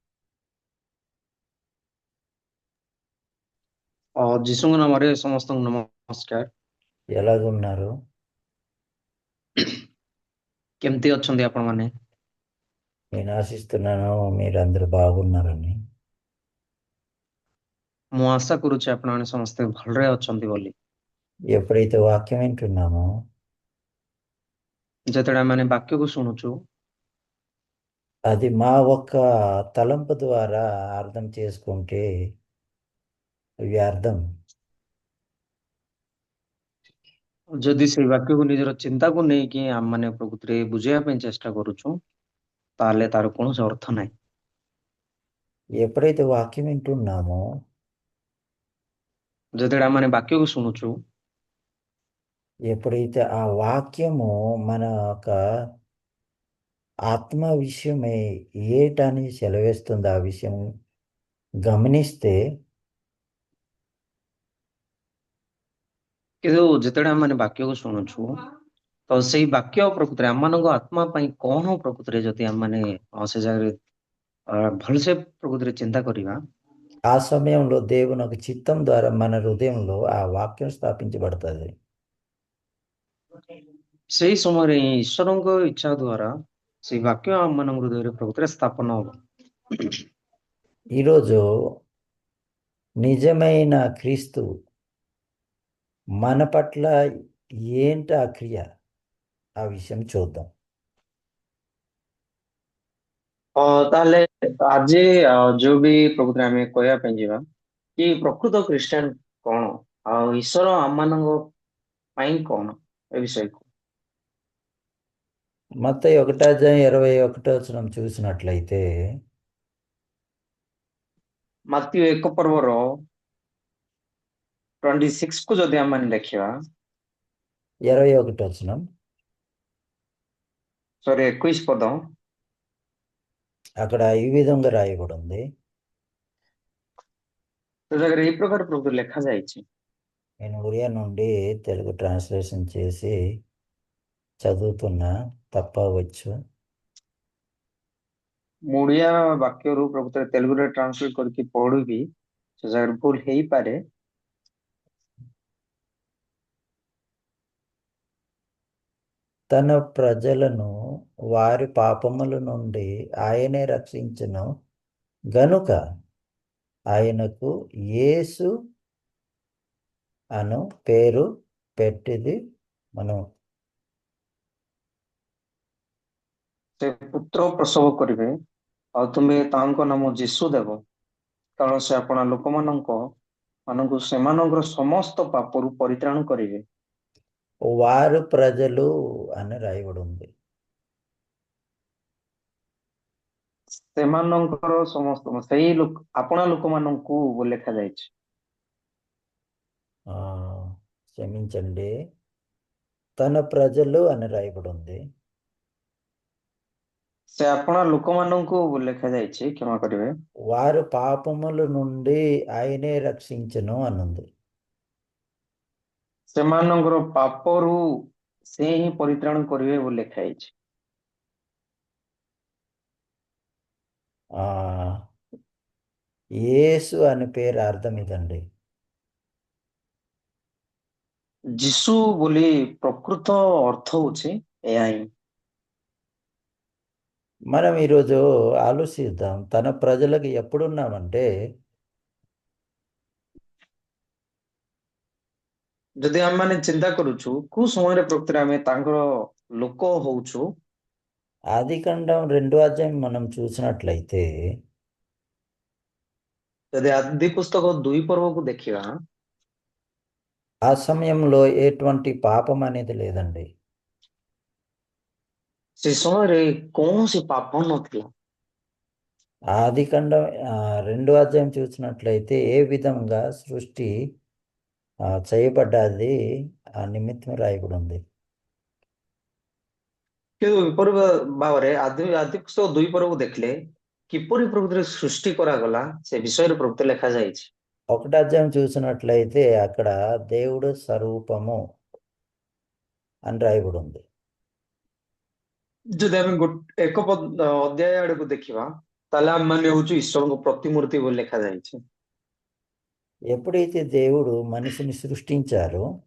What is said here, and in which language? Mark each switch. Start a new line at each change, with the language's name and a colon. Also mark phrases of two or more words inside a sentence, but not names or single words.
Odia: ଯୀଶୁଙ୍କ ନାମରେ ସମସ୍ତଙ୍କୁ ନମସ୍କାର।
Telugu: ఎలాగున్నారు?
Odia: କେମିତି ଅଛନ୍ତି ଆପଣମାନେ?
Telugu: నేను ఆశిస్తున్నాను మీరందరూ బాగున్నారని.
Odia: ମୁଁ ଆଶା କରୁଛି ଆପଣମାନେ ସମସ୍ତେ ଭଲରେ ଅଛନ୍ତି ବୋଲି।
Telugu: ఎప్పుడైతే వాక్యం వింటున్నామో
Odia: ଯେତେବେଳେ ଆମମାନେ ବାକ୍ୟକୁ ଶୁଣୁଛୁ,
Telugu: అది మా ఒక్క తలంపు ద్వారా అర్థం చేసుకుంటే వ్యర్థం.
Odia: ଯଦି ସେଇ ବାକ୍ୟକୁ ନିଜର ଚିନ୍ତାକୁ ନେଇକି ଆମମାନେ ପ୍ରକୃତିରେ ବୁଝେଇବା ପାଇଁ ଚେଷ୍ଟା କରୁଛୁ, ତାହେଲେ ତାର କୌଣସି ଅର୍ଥ ନାହିଁ।
Telugu: ఎప్పుడైతే వాక్యం వింటున్నామో
Odia: ଯେତେବେଳେ ଆମମାନେ ବାକ୍ୟକୁ ଶୁଣୁଛୁ,
Telugu: ఎప్పుడైతే ఆ వాక్యము మన యొక్క ఆత్మ విషయమై ఏటని సెలవిస్తుంది, ఆ విషయం గమనిస్తే
Odia: କିନ୍ତୁ ଯେତେବେଳେ ଆମମାନେ ବାକ୍ୟକୁ ଶୁଣୁଛୁ, ତ ସେଇ ବାକ୍ୟ ପ୍ରକୃତିରେ ଆମମାନଙ୍କ ଆତ୍ମା ପାଇଁ କଣ ପ୍ରକୃତିରେ ଯଦି ଆମମାନେ ସେ ଜାଗାରେ ଭଲସେ ପ୍ରକୃତିରେ ଚିନ୍ତା କରିବା,
Telugu: ఆ సమయంలో దేవుని ఒక చిత్తం ద్వారా మన హృదయంలో ఆ వాక్యం స్థాపించబడుతుంది.
Odia: ସେଇ ସମୟରେ ହିଁ ଈଶ୍ୱରଙ୍କ ଇଚ୍ଛା ଦ୍ୱାରା ସେଇ ବାକ୍ୟ ଆମମାନଙ୍କ ହୃଦୟରେ ପ୍ରକୃତିରେ ସ୍ଥାପନ ହବ।
Telugu: ఈరోజు నిజమైన క్రీస్తు మన పట్ల ఏంటి ఆ క్రియ, ఆ విషయం చూద్దాం.
Odia: ତାହେଲେ ଆଜି ଯୋଉ ବି ପ୍ରକୃତିରେ ଆମେ କହିବା ପାଇଁ ଯିବା କି ପ୍ରକୃତ ଖ୍ରୀଷ୍ଟିଆନ କଣ ଆଉ ଈଶ୍ୱର ଆମମାନଙ୍କ ପାଇଁ କଣ, ଏ ବିଷୟକୁ
Telugu: మత్తయి 1:21 చూసినట్లయితే
Odia: ମାଥିଉ 1 ପର୍ବର 26 କୁ ଯଦି ଆମମାନେ ଦେଖିବା, 21 ସରି 21 ପଦ,
Telugu: అక్కడ ఈ విధంగా రాయబడి ఉంది.
Odia: ସେ ଜାଗାରେ ଏଇ ପ୍ରକାର ପ୍ରକୃତି ଲେଖାଯାଇଛି।
Telugu: నేను ఒరియా నుండి తెలుగు ట్రాన్స్లేషన్ చేసి చదువుతున్నా, తప్పవచ్చు.
Odia: ମୁଁ ଓଡ଼ିଆ ବାକ୍ୟରୁ ପ୍ରକୃତରେ ତେଲୁଗୁରେ ଟ୍ରାନ୍ସଲେଟ କରିକି ପଢିବି, ସେ ଜାଗାରେ ଭୁଲ ହେଇପାରେ।
Telugu: తన ప్రజలను వారి పాపముల నుండి ఆయనే రక్షించును గనుక ఆయనకు యేసు అను పేరు పెట్టిది మనం.
Odia: ସେ ପୁତ୍ର ପ୍ରସବ କରିବେ ଆଉ ତୁମେ ତାଙ୍କ ନାମ ଯୀଶୁ ଦେବ, କାରଣ ସେ ଆପଣା ମାନଙ୍କୁ ସେମାନଙ୍କର ସମସ୍ତ ପାପରୁ ପରିତ୍ରାଣ କରିବେ।
Telugu: వారు ప్రజలు అని రాయబడి ఉంది.
Odia: ସେମାନଙ୍କର ସମସ୍ତ ସେଇ ଲୋକ ଆପଣା ଲୋକମାନଙ୍କୁ ବୋଲି ଲେଖାଯାଇଛି।
Telugu: ఆ, క్షమించండి, తన ప్రజలు అని రాయబడి ఉంది.
Odia: ସେ ଆପଣା ଲୋକମାନଙ୍କୁ ବୋଲି ଲେଖାଯାଇଛି, କ୍ଷମା କରିବେ।
Telugu: వారు పాపముల నుండి ఆయనే రక్షించును అనుంది.
Odia: ସେମାନଙ୍କର ପାପରୁ ସେ ହିଁ ପରିତ୍ରାଣ କରିବେ ବୋଲି ଲେଖାଯାଇଛି।
Telugu: ఆ యేసు అని పేరు అర్థం ఇదండి.
Odia: ଯୀଶୁ ବୋଲି ପ୍ରକୃତ ଅର୍ଥ ହଉଛି ଏହା ହିଁ।
Telugu: మనం ఈరోజు ఆలోచిద్దాం, తన ప్రజలకు ఎప్పుడున్నామంటే
Odia: ଯଦି ଆମେମାନେ ଚିନ୍ତା କରୁଛୁ କୋଉ ସମୟରେ ପ୍ରକୃତରେ ଆମେ ତାଙ୍କର ଲୋକ ହଉଛୁ,
Telugu: ఆదికాండం 2వ అధ్యాయం మనం చూసినట్లయితే
Odia: ଯଦି ଆଦି ପୁସ୍ତକ 2 ପର୍ବକୁ ଦେଖିବା,
Telugu: ఆ సమయంలో ఎటువంటి పాపం అనేది లేదండి.
Odia: ସେ ସମୟରେ କୌଣସି ପାପ ନଥିଲା।
Telugu: ఆదికాండం 2వ అధ్యాయం చూసినట్లయితే ఏ విధంగా సృష్టి చేయబడ్డది ఆ నిమిత్తం రాయబడి ఉంది.
Odia: କିନ୍ତୁ ଏପରି ଭାବରେ ଆଦି ପୁସ୍ତକ 2 ପର୍ବକୁ ଦେଖିଲେ କିପରି ପ୍ରକୃତିରେ ସୃଷ୍ଟି କରାଗଲା ସେ ବିଷୟରେ ପ୍ରକୃତି ଲେଖାଯାଇଛି।
Telugu: 1వ అధ్యాయం చూసినట్లయితే అక్కడ దేవుడు స్వరూపము అని రాయబడి ఉంది.
Odia: ଯଦି ଆମେ ଅଧ୍ୟାୟ ଆଡକୁ ଦେଖିବା ତାହେଲେ ଆମେ ମାନେ ହଉଛୁ ଈଶ୍ୱରଙ୍କ ପ୍ରତିମୂର୍ତ୍ତି ବୋଲି ଲେଖାଯାଇଛି।
Telugu: ఎప్పుడైతే దేవుడు మనిషిని సృష్టించారో